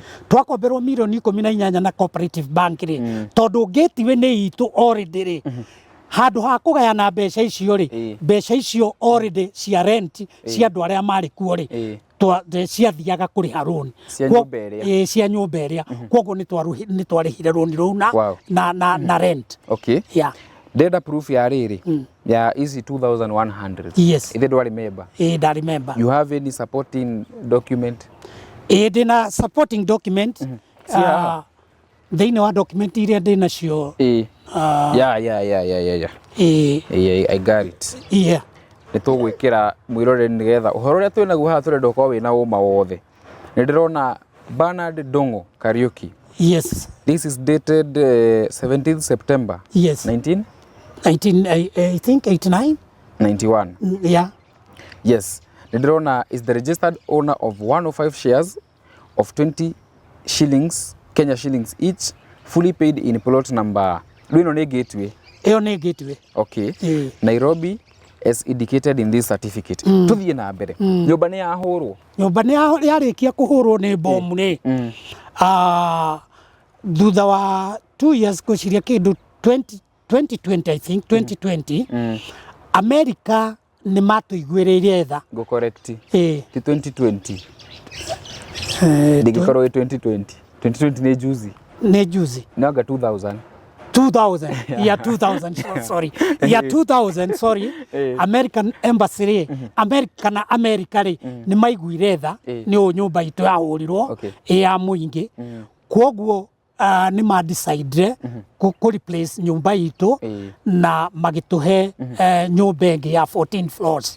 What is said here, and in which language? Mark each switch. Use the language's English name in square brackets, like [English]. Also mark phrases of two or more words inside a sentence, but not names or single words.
[Kikuyu] Twakomberwo milioni 18 na Cooperative Bank rĩ tondũ Gateway nĩ itũ already rĩ handũ ha kũgayana mbeca icio rĩ mbeca icio already cia rent cia andũ arĩa marĩ kuo rĩ ciathiaga kũrĩha loan cia nyũmba ĩrĩa. Koguo nĩ twarĩhire loan rũu na rent. [English] Okay. Yeah. Data proof [Kikuyu] ya rĩrĩ ya easy 2,100. [English] Yes. [Kikuyu] Ithe ndwarĩ member? Ndarĩ member. [English] You have any supporting document? [Kikuyu] Ndĩna [English] supporting document. [Kikuyu] Thĩinĩ wa document iria ndĩnacio. [English] Yeah. I got it. Yeah. [Kikuyu] Nĩ tũgwĩkĩra mwĩroreri nĩgetha ũhoro ũrĩa twĩnaguo haha tũrenda ũkorwo wĩna ũma wothe. Nĩ ndĩrona Bernard Dongo Kariuki. [English] Yes. This is dated 17th September. Yes. 19? I think 89. 91. Yeah. Yes. [Kikuyu] Nĩ ndĩrona [English] is the registered owner of 105 shares of 20 shillings, Kenya shillings each, fully paid in plot number. Do you know Gateway? [Kikuyu] Ĩyo nĩ Gateway. [English] Okay. Nairobi as indicated in this certificate. [Kikuyu] Tuthiĩ na mbere. Nyũmba nĩ yahũrwo? Nyũmba nĩ yarĩkia kũhũrwo nĩ bomu nĩ. Thutha wa 2 years gũciria kĩndũ 2020 [English] I think [Kikuyu] 2020 America nĩ matũiguĩrĩire tha. [English] Go correct. [Kikuyu] Ti 2020. Ndĩngĩkorwo 2020. 2020 nĩ juzi. Nĩ juzi. Nanga 2000. [English] 2000. Yeah, 2000. Sorry. Yeah, 2000. Sorry. [Kikuyu] American Embassy rĩ America na America rĩ nĩ maiguire tha nĩ nyũmba itũ yahũrirwo ya mũingĩ. Koguo nĩ ma decide ku replace nyũmba itũ na magĩtũhe nyũmba ĩngĩ ya 14 floors.